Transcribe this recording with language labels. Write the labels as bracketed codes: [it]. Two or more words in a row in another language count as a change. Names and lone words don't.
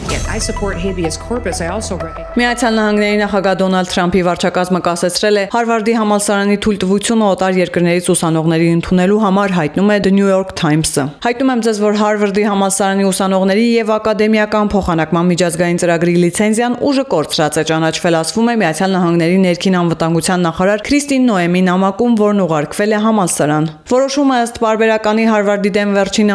[en] I support habeas corpus. I also recognize [hy] Միացյալ Նահանգների նախագահ Դոնալդ Թրամփի վարչակազմը կասեցրել է Հարվարդի համալսարանի թույլտվությունը օտար երկրներից ուսանողների ընդունելու համար, հայտնում է The New York Times-ը։ Հայտնում եմ ձեզ, որ Հարվարդի համալսարանի ուսանողների եւ ակադեմիական փոխանակման միջազգային ծրագրի լիցենզիան ուժը կորցրած է ճանաչվել, ասվում է Միացյալ Նահանգների ներքին անվտանգության նախարար Քրիստին Նոեմի նամակում, որն ուղարկվել է համալսարան։ Որոշումը ըստ պարբերականի Հարվարդի դեմ վերջին